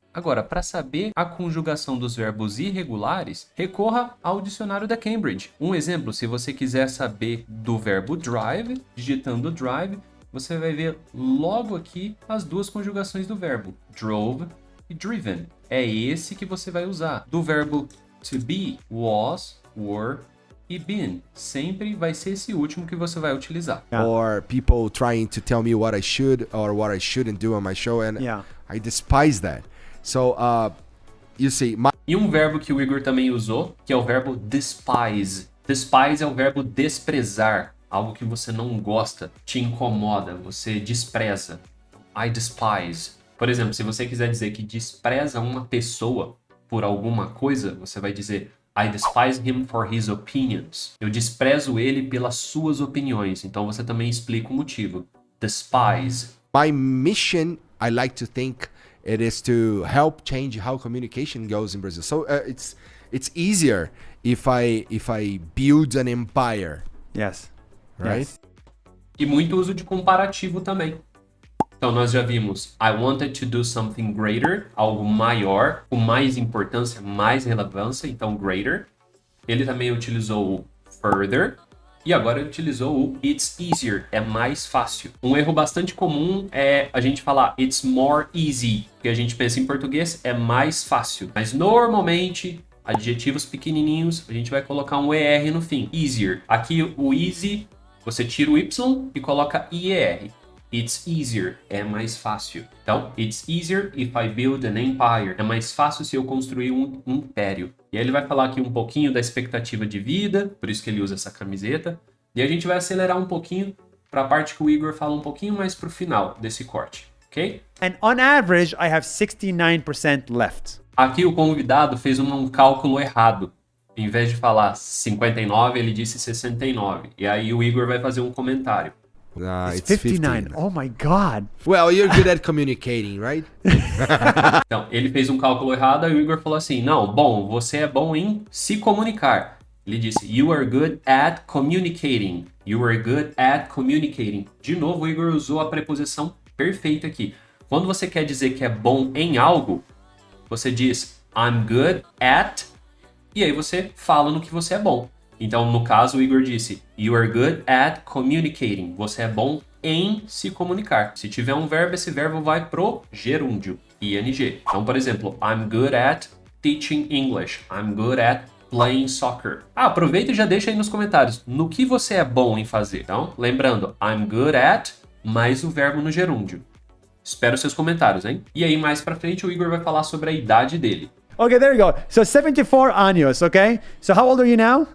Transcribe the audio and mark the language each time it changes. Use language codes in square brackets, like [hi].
[pt] Agora, para saber a conjugação dos verbos irregulares, recorra ao dicionário da Cambridge. Um exemplo, se você quiser saber do verbo drive, digitando drive, você vai ver logo aqui as duas conjugações do verbo, drove e driven. É esse que você vai usar. Do verbo to be, was, were e been. Sempre vai ser esse último que você vai utilizar. [en] Yeah. Or people trying to tell me what I should or what I shouldn't do on my show, and Yeah. I despise that. So, you see, [pt] E um verbo que o Igor também usou, que é o verbo despise. Despise é o verbo desprezar. Algo que você não gosta, te incomoda, você despreza. [en] I despise. [pt] Por exemplo, se você quiser dizer que despreza uma pessoa por alguma coisa, você vai dizer [en] I despise him for his opinions. [pt] Eu desprezo ele pelas suas opiniões. Então você também explica o motivo. [en] Despise. my mission, I like to think, it is to help change how communication goes in Brazil. So it's easier if I build an empire, Yes. right? Yes. [pt] E muito uso de comparativo também. Então nós já vimos [en] I wanted to do something greater, [pt] algo maior, com mais importância, mais relevância, então greater. Ele também utilizou o further e agora ele utilizou o [en] it's easier, [pt] é mais fácil. Um erro bastante comum é a gente falar [en] it's more easy, [pt] porque a gente pensa em português é mais fácil, mas normalmente adjetivos pequenininhos a gente vai colocar um ER no fim, easier. Aqui o easy, você tira o Y e coloca IER. [en] It's easier, [pt] é mais fácil. Então, [en] it's easier if I build an empire. [pt] É mais fácil se eu construir um império. E aí ele vai falar aqui um pouquinho da expectativa de vida, por isso que ele usa essa camiseta. E a gente vai acelerar um pouquinho para a parte que o Igor fala um pouquinho mais pro final desse corte, ok? [en] And on average, I have 69% left. [pt] Aqui o convidado fez um cálculo errado. Em vez de falar 59, ele disse 69. E aí o Igor vai fazer um comentário. [en] It's 59. 50. Oh my God. Well, you're good at communicating, right? [pt] Então, ele fez um cálculo errado, aí o Igor falou assim, não, bom, você é bom em se comunicar. Ele disse, [en] you are good at communicating. You are good at communicating. [pt] De novo, o Igor usou a preposição perfeita aqui. Quando você quer dizer que é bom em algo, você diz, [en] I'm good at, [pt] e aí você fala no que você é bom. Então, no caso, o Igor disse, [en] you are good at communicating. [pt] Você é bom em se comunicar. Se tiver um verbo, esse verbo vai pro gerúndio, ing. Então, por exemplo, [en] I'm good at teaching English. I'm good at playing soccer. [pt] Aproveita e já deixa aí nos comentários no que você é bom em fazer. Então, lembrando, [en] I'm good at, [pt] mais o verbo no gerúndio. Espero seus comentários, hein? E aí, mais pra frente, o Igor vai falar sobre a idade dele. [en] Okay, there you go. So 74 años, okay? So how old are you now?